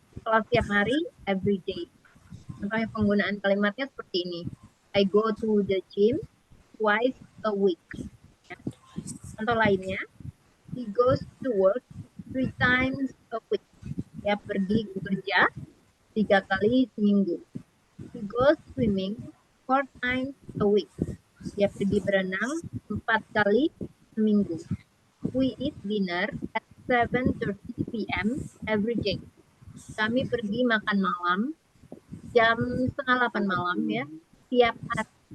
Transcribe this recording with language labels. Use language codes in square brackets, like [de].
[id] Kalau setiap hari, every day. Contohnya penggunaan kalimatnya seperti ini. [en] I go to the gym twice a week. Ya. Contoh lainnya, he goes to work 3 times a week. [id] Dia pergi bekerja 3 kali seminggu. [en] He goes swimming 4 times a week. [id] Dia pergi berenang 4 kali seminggu. [en] We eat dinner at 7:30 p.m. every day. [id] Kami pergi makan malam jam 7:30 malam ya, tiap hari.